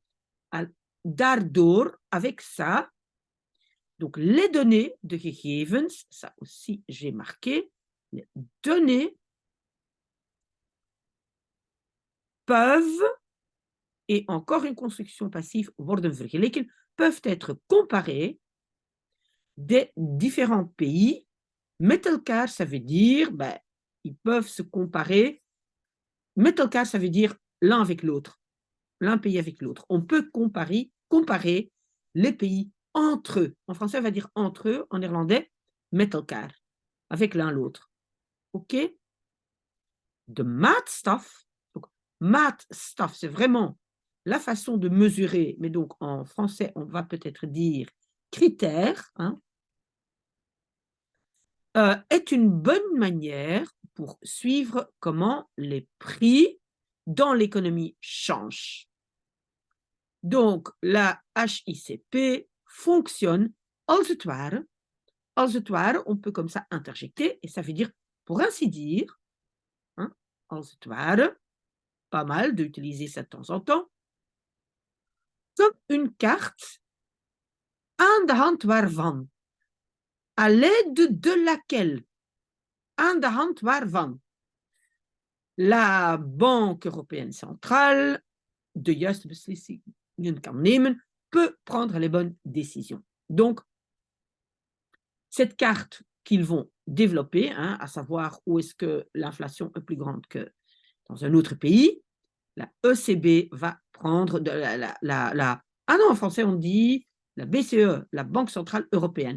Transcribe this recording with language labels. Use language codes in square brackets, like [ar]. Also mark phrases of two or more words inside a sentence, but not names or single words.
[fr] Daardoor, avec ça, donc les données [nl] de gegevens, [fr] ça aussi j'ai marqué, les données peuvent, et encore une construction passive, [nl] worden vergeleken, [fr] peuvent être comparées des différents pays. [nl] Met elkaar, [fr] ça veut dire, ils peuvent se comparer. [nl] Met elkaar, [fr] ça veut dire l'un avec l'autre, l'un pays avec l'autre. On peut comparer les pays entre eux. En français, on va dire entre eux. En néerlandais, [nl] met elkaar, [fr] avec l'un l'autre. OK? [nl] De maatstaf. [fr] Donc, maatstaf, c'est vraiment la façon de mesurer, mais donc en français, on va peut-être dire critère, hein, est une bonne manière pour suivre comment les prix dans l'économie changent. Donc, la HICP fonctionne [nl] als het ware. Als het ware, [fr] on peut comme ça interjecter, et ça veut dire, pour ainsi dire, hein, [nl] als het ware, [fr] pas mal d'utiliser ça de temps en temps, comme une carte [nl] aan de hand waarvan, [fr] à l'aide de laquelle, [nl] aan de hand waarvan, la Banque européenne centrale de juiste beslissingen kan nemen, [fr] peut prendre les bonnes décisions. Donc, cette carte qu'ils vont développer, hein, à savoir où est-ce que l'inflation est plus grande que dans un autre pays, la ECB va prendre ah non, en français on dit la BCE, la Banque centrale européenne.